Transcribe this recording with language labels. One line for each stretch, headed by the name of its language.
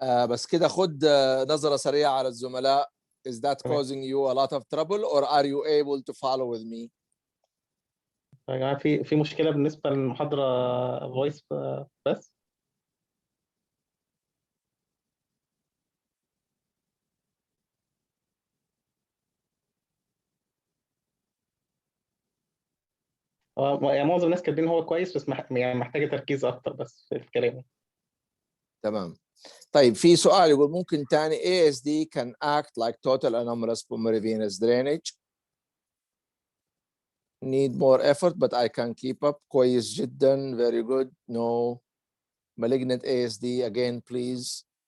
Arabic: بس كده خد نظرة سريعة على الزملاء.
English: Is that
Arabic: تمام.
English: causing you a lot of trouble or are you able to follow with me?
Arabic: يعني في مشكلة بالنسبة للمحاضرة فويس بس. يعني معظم الناس كاتبين هو كويس، بس يعني محتاجة تركيز أكتر بس في الكلام. تمام. طيب في سؤال يقول ممكن تاني
English: ASD can act like total anomalous pulmonary venous drainage. Need more effort but I can keep up.
Arabic: كويس جدا.
English: Very good. No. Malignant ASD again please.